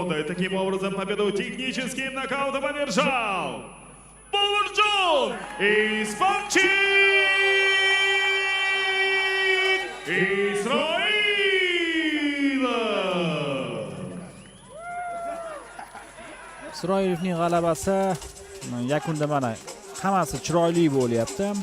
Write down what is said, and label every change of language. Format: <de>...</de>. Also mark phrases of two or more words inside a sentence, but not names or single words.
<ru>И таким образом победу техническим нокаутом одержал Бауыржан Испанчик Isroilov.</ru> <uz>Isroilovning g'alabasi yakunda mana hammasi chiroyli bo'lyapti.</uz>